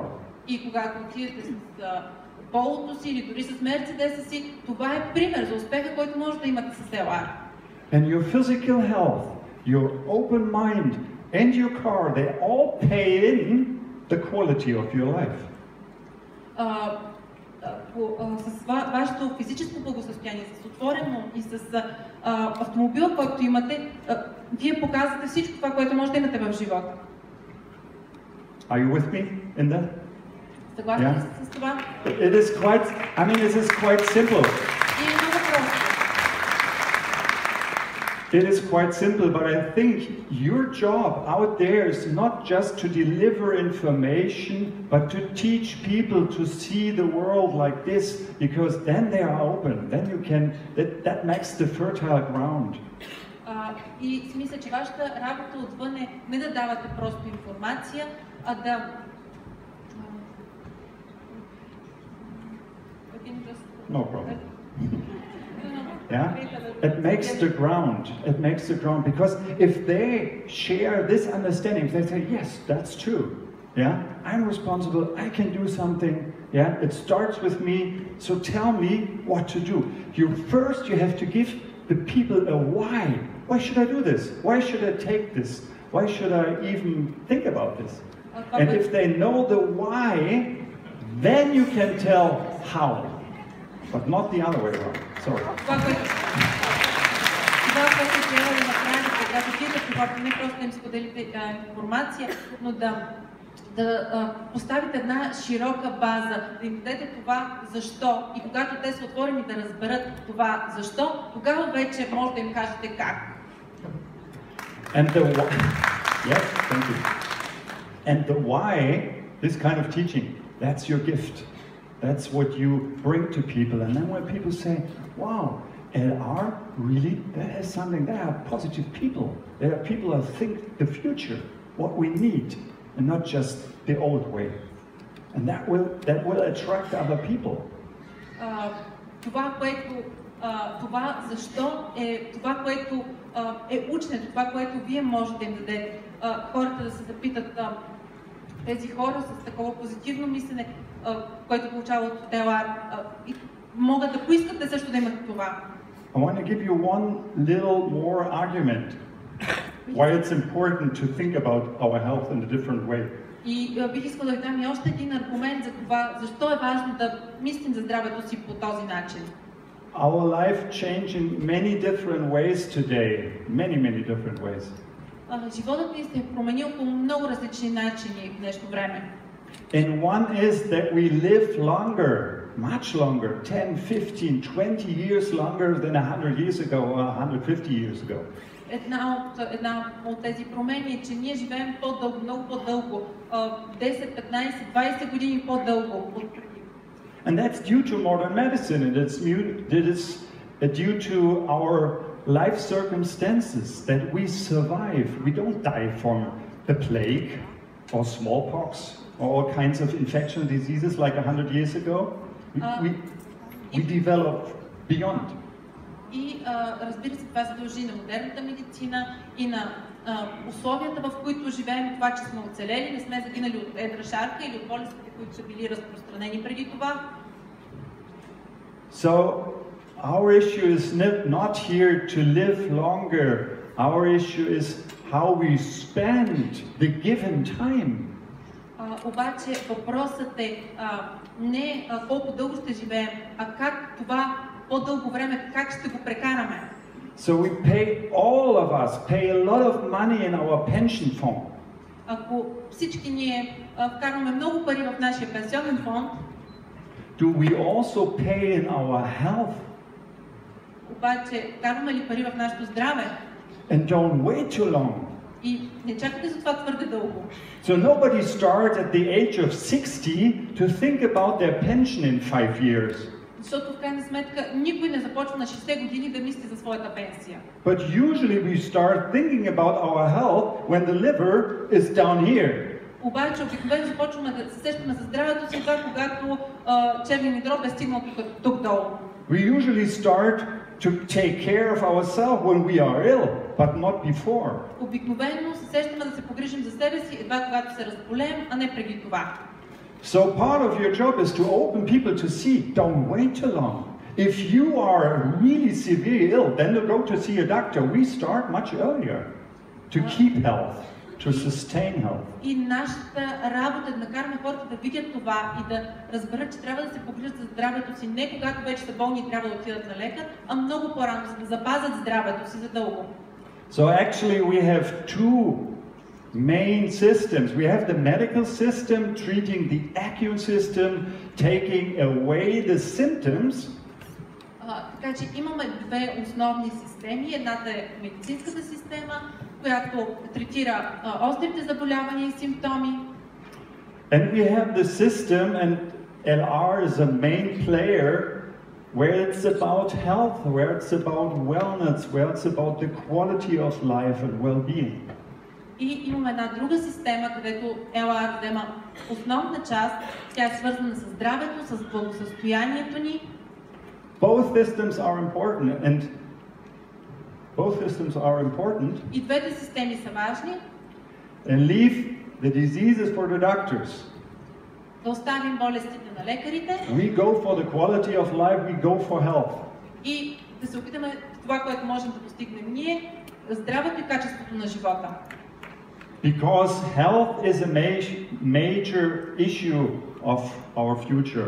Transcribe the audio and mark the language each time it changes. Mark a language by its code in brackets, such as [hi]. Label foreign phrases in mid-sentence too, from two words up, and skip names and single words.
[bg] И когато отидете с полото си или дори с Мерцедеса си, това е пример за успеха, който може да имате с LR. [en] And your physical health, your open mind and your car, they all pay in the quality of your life. [bg] С вашето физическо благосъстояние, с отворено и с автомобил, който имате, вие показвате всичко това, което може да имате в живота. [en] Are you with me in that? [bg] Съгласни ли сте с това? [en] It is quite simple. [bg] И е много просто. [en] It is quite simple, but I think your job out there is not just to deliver information, but to teach people to see the world like this, because then they are open. Then you can, that makes the fertile ground. [bg] И си мисля, че вашата работа отвън е не да давате просто информация, а да... [en] No problem. Yeah, it makes the ground. It makes the ground, because if they share this understanding, if they say, yes, that's true. Yeah, I'm responsible. I can do something. Yeah, it starts with me. So tell me what to do. You have to give the people a why. Why should I do this? Why should I take this? Why should I even think about this? And if they know the why, then you can tell how. But not the other way around. Sorry. [bg] Това, което трябва да направите, когато отидете при хората, не просто да им споделите информация, но да поставите една широка база, да им дадете това защо. И когато те са отворени да разберат това защо, тогава вече може да им кажете как. [en] And the why, yes, thank you. And the why, this kind of teaching, that's your gift. That's what you bring to people. And then when people say, wow, LR, really? That is something, they are positive people. They are people that think the future, what we need, and not just the old way. And that will attract other people. [bg] Това защо е това, което е ученето, това, което вие можете да им дадете. Хората да се запитат, тези хора с такова позитивно мислене, което получават от LR, и могат да поискат също да имат това. [en] I want to give you one little more argument why it's important to think about our health in a different way. [bg] И бих искал да ви дам и още един аргумент за това, защо е важно да мислим за здравето си по този начин. [en] Our life changed in many different ways today, many different ways. [bg] Животът ни се е променил по много различни начини в днешно време. [en] And one is that we live longer, much longer, 10, 15, 20 years longer than 100 years ago or 150 years ago. [bg] Една от тези промени е, че ние живеем по-дълго, много по-дълго, 10, 15, 20 години по-дълго от преди. [en] And that's due to modern medicine, and it is due to our life circumstances that we survive. We don't die from the plague or smallpox or all kinds of infectious diseases like 100 years ago. We develop beyond. [bg] И разбира се, това се дължи на модерната медицина и на условията, в които живеем, това, че сме оцелели, не сме загинали от едра шарка или от болестите, които са били разпространени преди това. [en] So, our issue is not here to live longer. Our issue is how we spend the given time. [bg] Обаче въпросът е не колко дълго ще живеем, а как това по-дълго време, как ще го прекараме. [en] So we pay, all of us pay a lot of money in our pension fund. [bg] Ако всички ние вкарваме много пари в нашия пенсионен фонд, [en] do we also pay in our health? [bg] обаче вкарваме ли пари в нашето здраве? [en] And don't wait too long. [bg] И не чакате за това твърде дълго. [en] So nobody starts at the age of 60 to think about their pension in 5 years. [bg] Защото в крайна сметка никой не започва на 60 години да мисли за своята пенсия. [en] But usually we start thinking about our health when the liver is down here. [bg] Обаче обикновено започваме да се сещаме за здравето си, когато черният дроб е стигнал тук долу. [en] We usually start to take care of ourselves when we are ill, but not before. [bg] Обикновено се сещаме да се погрижим за себе си едва когато се разболеем, а не преди това. [en] So part of your job is to open people to see, don't wait too long. If you are really severely ill, then to go to see a doctor. We start much earlier to keep health, to sustain health. [bg] И нашата работа е да накараме хората да видят това и да разберат, че трябва да се погрижат за здравето си не когато вече са болни и трябва да отидат на лекар, а много по-рано, за да запазят здравето си за дълго. [en] So actually we have two main systems. We have the medical system treating the acute system, taking away the symptoms. [bg] Така че имаме две основни системи. Едната е медицинската система, която третира острите заболявания и симптоми. [en] And we have the system, and LR is a main player, where it's about health, where it's about wellness, where it's about the quality of life and well-being. [bg] И имаме една друга система, където LR взема основна част. Тя е свързана с здравето, с благосъстоянието ни. [en] Both systems are important. [bg] И двете системи са важни. [en] And leave the diseases for the doctors. [bg] Да оставим болестите на лекарите. [en] We go for the quality of life, we go for health. [bg] И да се опитаме това, което можем да постигнем ние, здравето и качеството на живота. [en] Because health is a major issue of our future.